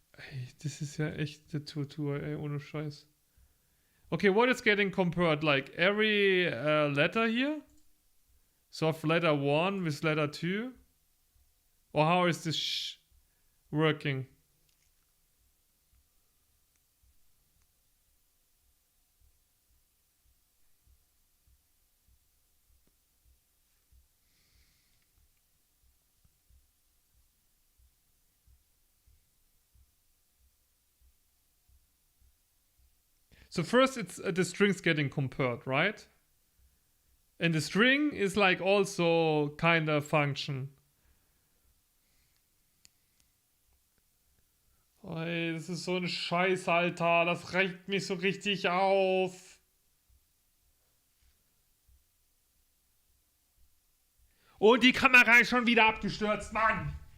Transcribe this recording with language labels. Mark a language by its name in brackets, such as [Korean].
[German] Ey, das ist ja echt eine Tortur, ey, ohne Scheiß. [English] Okay, what is getting compared? Like every letter here? So of letter 1 with letter 2? Or how is this working? So first it's the strings getting compared, right? And the string is like also kind of function. [German] Ey, das ist so ein Scheiß, Alter. Das regt mich so richtig auf. Und die Kamera ist schon wieder abgestürzt, Mann.